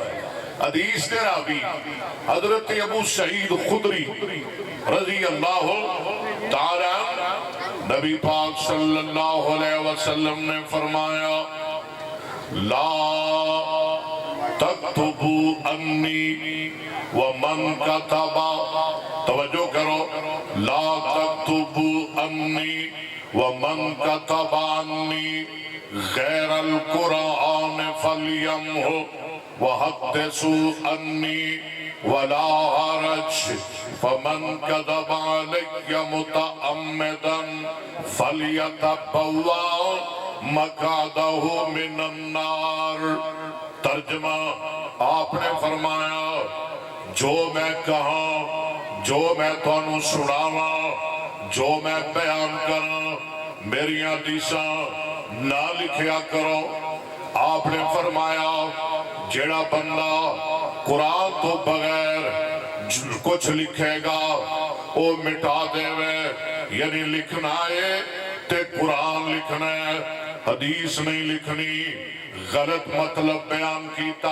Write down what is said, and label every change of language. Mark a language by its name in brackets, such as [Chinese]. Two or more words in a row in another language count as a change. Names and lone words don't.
[Punjabi] حدیث دے راوی حضرت ابو سعید خدری [Arabic] رضی اللہ تعالیٰ، [Punjabi] نبی پاک [Arabic] صلی اللہ علیہ وسلم [Punjabi] نے فرمایا [Arabic] لا تکتبوا انی ومن کتبا، [Punjabi] توجہ کرو، [Arabic] لا تکتبوا انی ومن کتب انی غیر القرآن فلیمہ وحدثوا انی ولا حرج فمن کذب علی متعمدا فلیتبوا مقعدہ من النار۔ [Punjabi] ترجمہ، آپ نے فرمایا جو میں کہاں، جو میں تانوں سناواں، جو میں بیان کراں، میری حدیثاں نہ لکھیا کرو۔ آپ نے فرمایا جیڑا بندہ قرآن تو بغیر کچھ لکھے گا وہ مٹا دے وے، یعنی لکھنا ہے تے قرآن لکھنا ہے، حدیث نہیں لکھنی، غلط مطلب بیان کیتا۔